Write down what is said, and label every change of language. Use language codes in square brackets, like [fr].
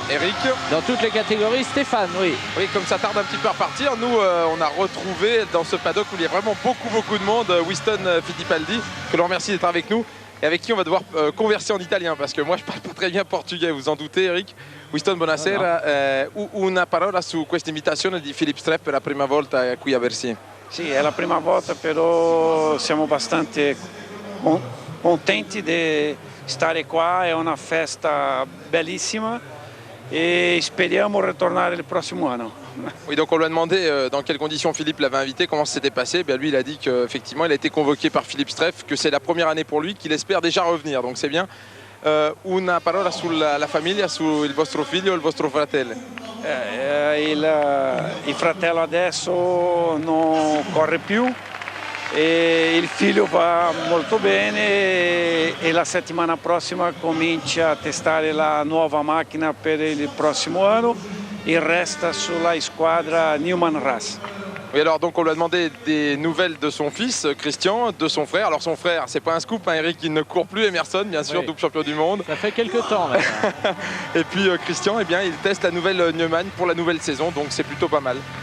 [fr] Eric, dans toutes les catégories. Stéphane, oui. Oui, comme ça tarde un petit peu à repartir, nous on a retrouvé dans ce paddock où il y a vraiment beaucoup de monde, Winston Fittipaldi, que l'on remercie d'être avec nous et avec qui on va devoir converser en italien parce que moi je parle pas très bien portugais, vous en doutez Eric. [it] Winston, buonasera. Una parola su questa invitazione di Philippe Streff per la prima volta qui a Bercy. Sì, è la prima volta, però siamo abbastanza contenti di stare qua, è una festa bellissima e speriamo ritornare il prossimo anno. [fr] Oui, donc on lui a demandé dans quelles conditions Philippe l'avait invité, comment ça s'était passé. Bien, lui, il a dit qu'effectivement, il a été convoqué par Philippe Streff, que c'est la première année pour lui, qu'il espère déjà revenir, donc c'est bien. [it] Una parola sulla famiglia, sul vostro figlio e il vostro fratello. Il fratello adesso non corre più e il figlio va molto bene e la settimana prossima comincia a testare la nuova macchina per il prossimo anno. [fr] Il reste [it] sulla squadra Newman Haas. [fr] Oui, alors donc on lui a demandé des nouvelles de son fils Christian, de son frère. Alors son frère, c'est pas un scoop, hein, Eric, il ne court plus, Emerson, bien sûr, oui. Double champion du monde. Ça fait quelques temps maintenant. Et puis Christian, eh bien, il teste la nouvelle Neumann pour la nouvelle saison, donc c'est plutôt pas mal.